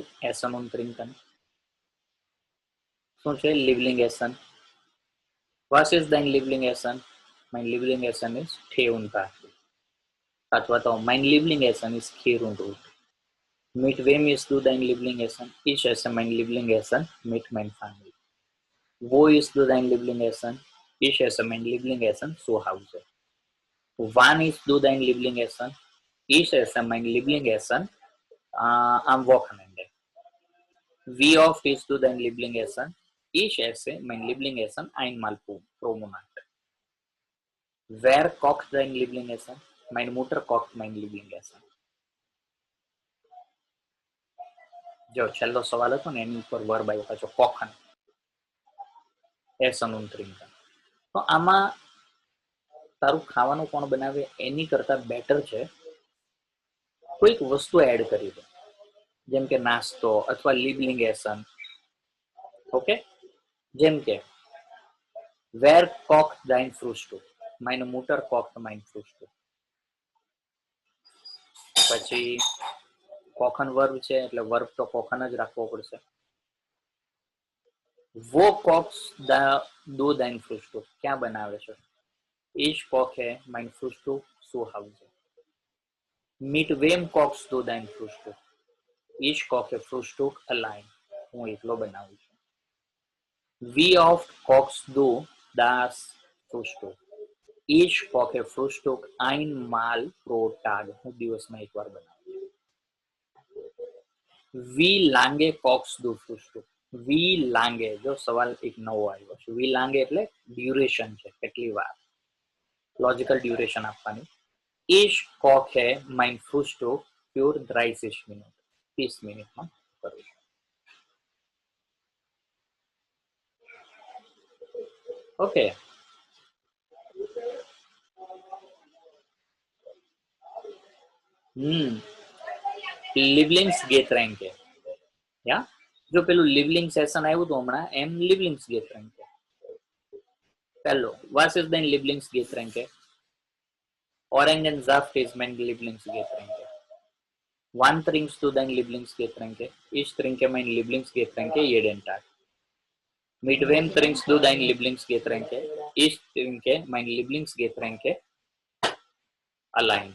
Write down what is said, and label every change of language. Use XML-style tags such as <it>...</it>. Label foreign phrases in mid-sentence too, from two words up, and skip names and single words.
<de>Essen und Trinken.</de> <gu>શું છે?</gu> <de>Lieblings Essen.</de> <en>What is</en> <de>dein Lieblingsessen? Mein Lieblingsessen ist Tee und Kaffee.</de> <gu>અથવા તો</gu> <de>mein Lieblingsessen ist Kheer und Brot. Mit wem isst du dein Lieblingsessen? Ich esse mein Lieblingsessen mit meiner Familie. Wo isst du dein Lieblingsessen? Ich esse mein Lieblingsessen zu Hause. Wann isst du dein Lieblingsessen? Ich esse mein Lieblingsessen am Wochenende. Wie oft isst du dein Lieblingsessen? Ich esse mein Lieblingsessen einmal pro Monat. Wer kocht dein Lieblingsessen? Meine Mutter kocht mein Lieblingsessen.</de> <gu>જો છેલ્લો સવાલ હતો ને એની ઉપર વર્બ આવ્યો પાછો</gu> <de>kochen, Essen und Trinken.</de> <gu>તો આમાં તારું ખાવાનું કોણ બનાવે એની કરતા બેટર છે કોઈક વસ્તુ એડ કરી દે, જેમ કે નાસ્તો અથવા</gu> <de>Lieblings Essen.</de> <gu>ઓકે, જેમ કે</gu> <de>Wer kocht dein Frühstück? Meine Mutter kocht mein Frühstück.</de> <gu>પછી કોખન વર્બ છે એટલે વર્બ તો કોખન જ રાખવો પડશે.</gu> <de>Wo kochst du dein Frühstück?</de> <gu>ક્યાં બનાવે છે?</gu> <de>Ich koche mein Frühstück zu Hause. Mit wem kochst du dein Frühstück? Ich koche Frühstück allein.</de> <gu>હું એકલો બનાવું છું.</gu> <de>Wie oft kochst du das Frühstück? Ich koche Frühstück einmal pro Tag.</de> <gu>હું દિવસમાં એકવાર બનાવું છું.</gu> <de>Wie lange kochst du Frühstück? Wie lange,</de> <gu>જો સવાલ એક નવો આવ્યો છે.</gu> <de>Wie lange</de> <gu>એટલે ડ્યુરેશન છે, કેટલી વાર.</gu> <en>logical duration</en> <gu>આપવાની.</gu> <de>Ich koche mein Frühstück für 30 Minuten.</de> <gu>30 મિનિટમાં કરું છું. ઓકે,</gu> <de>Lieblings Getränke.</de> <gu>યા જો પેલું</gu> <de>Lieblings Essen</de> <gu>આવ્યું હતું હમણાં, એમ</gu> <de>Lieblings Getränke.</de> <gu>પહેલો,</gu> <de>was ist dein Lieblingsgetränke? Orangensaft ist mein Lieblingsgetränke. Wann trinkst du dein Lieblingsgetränke? Ich trinke mein Lieblingsgetränke jeden Tag. Mit wem trinkst du dein Lieblingsgetränke? Ich trinke mein Lieblingsgetränke allein.</de>